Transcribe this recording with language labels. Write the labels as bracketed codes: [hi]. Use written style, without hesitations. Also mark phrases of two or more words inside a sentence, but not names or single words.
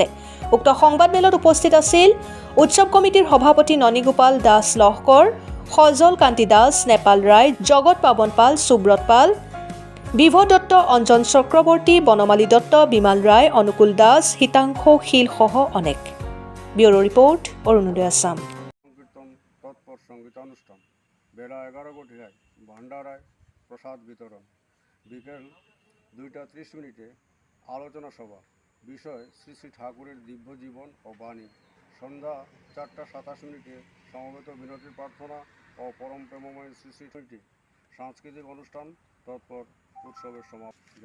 [as] উক্ত সংবাদমেলত উপস্থিত আছিল উৎসৱ কমিটিৰ সভাপতি ননীগোপাল দাস লহকৰ, সজল কান্তি দাস, নেপাল ৰায়, জগত পাৱন পাল, সুব্ৰত পাল, বিভৱ দত্ত, অঞ্জন চক্ৰৱৰ্তী, বনমালী দত্ত, বিমাল ৰায়, অনুকূল দাস, হিতাংশু শীলসহ অনেক। ব্যুৰো ৰিপৰ্ট, অৰুণোদয় আসাম। [bn] সংকীর্তন তৎপর সঙ্গীতানুষ্ঠান বেলা 11 ঘটিকায় ভান্ডারায় প্রসাদ বিতরণ। বিকেল 2:30 আলোচনা সভা। বিষয় শ্রী শ্রী ঠাকুরের দিব্য জীবন ও বাণী। সন্ধ্যা 4:27 সমবেত বিনতি প্রার্থনা ও পরম প্রেমময় শ্রী শ্রী সাংস্কৃতিক অনুষ্ঠান তৎপর উৎসবের সমাপ্তি।